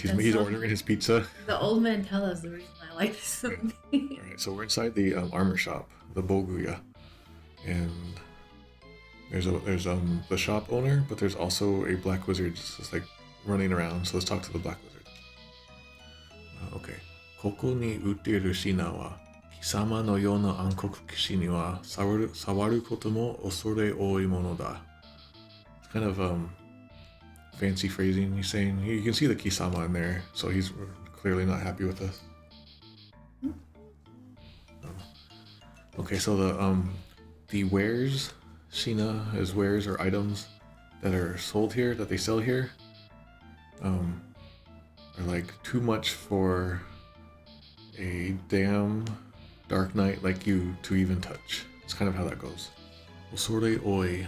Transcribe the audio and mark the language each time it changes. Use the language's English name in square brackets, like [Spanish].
[English] He's ordering his pizza. The Old Man Tella is the reason I like this song. All right, so we're inside the armor shop, the Boguya, and there's the shop owner, but there's also a black wizard just like running around. So let's talk to the black wizard. Okay. [Japanese] ここに売っている品は貴様のような暗黒騎士には触ることも恐れ多いものだ. [English] It's kind of fancy phrasing he's saying. You can see the Kisama in there, so he's clearly not happy with us. Okay, so the wares, Shina is wares or items that are sold here, that they sell here, are like too much for a damn dark knight like you to even touch. It's kind of how that goes. Osore oi.